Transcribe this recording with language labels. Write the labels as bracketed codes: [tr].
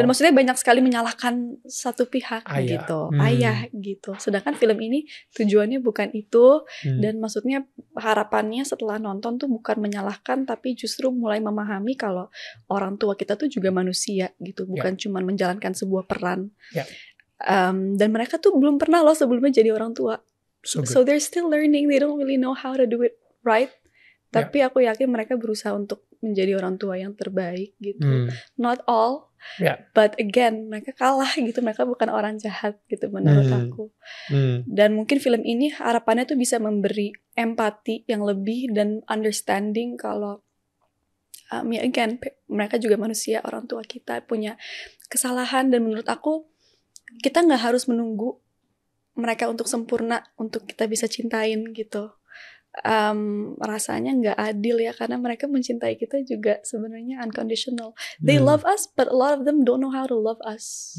[id] Dan maksudnya banyak sekali menyalahkan satu pihak gitu, ayah gitu. Sedangkan film ini tujuannya bukan itu, dan maksudnya harapannya setelah nonton tuh bukan menyalahkan, tapi justru mulai memahami kalau orang tua kita tuh juga manusia gitu, bukan cuma menjalankan sebuah peran. Dan mereka tuh belum pernah loh sebelumnya jadi orang tua, [en] so they're still learning, they don't really know how to do it right. [id] Tapi aku yakin mereka berusaha untuk menjadi orang tua yang terbaik gitu. [en] Not all, but again [id] mereka kalah gitu. Mereka bukan orang jahat gitu menurut aku. Dan mungkin film ini harapannya tuh bisa memberi empati yang lebih dan understanding kalau again mereka juga manusia, orang tua kita punya kesalahan. Dan menurut aku kita nggak harus menunggu mereka untuk sempurna untuk kita bisa cintain gitu. Rasanya nggak adil ya, karena mereka mencintai kita juga sebenarnya unconditional. [en] They love us, but a lot of them don't know how to love us.